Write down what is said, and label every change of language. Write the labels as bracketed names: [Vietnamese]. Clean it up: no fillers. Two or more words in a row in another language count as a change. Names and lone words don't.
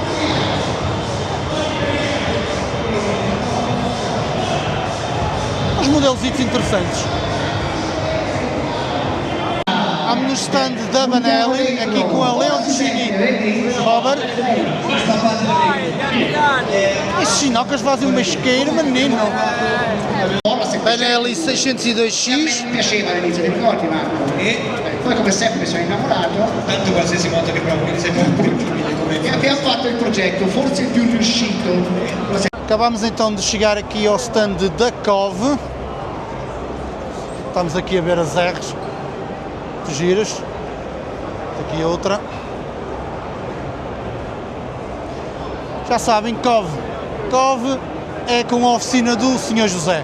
[Portuguese] Uns modelos interessantes. Estamos no stand da Benelli, aqui com a Leoncini Robert. Estes chinocas fazem uma isqueira, menino. Benelli 602X. [Italian] Mi piaceva all'inizio, ti ricordi Marco? Poi come sempre mi sono innamorato. Tanto qualsiasi moto che provo, quindi sei molto umile come E abbiamo fatto il progetto, forse il più riuscito. [Portuguese] Acabamos então de chegar aqui ao stand da Cove. Estamos aqui a ver as R's, giras. Aqui outra. Já sabem, COV. COV é com a oficina do Sr. José.